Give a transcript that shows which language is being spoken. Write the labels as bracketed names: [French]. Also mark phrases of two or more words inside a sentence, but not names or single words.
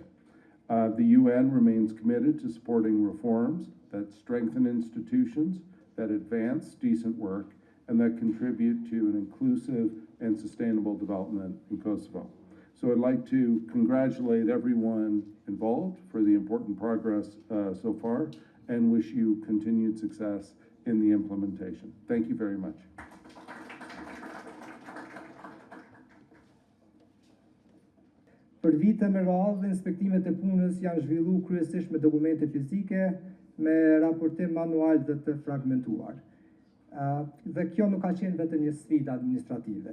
[English] The UN remains committed to supporting reforms that strengthen institutions, that advance decent work, and that contribute to an inclusive and sustainable development in Kosovo. So I'd like to congratulate everyone involved for the important progress so far, and wish you continued success in the implementation. Thank you very much. [Albanian] Për vite me radhë, inspektimet e punës janë zhvilluar kryesisht me dokumente fizike, me raportim manual dhe të fragmentuar. Dhe kjo nuk ka qenë vetëm një sfidë administrative.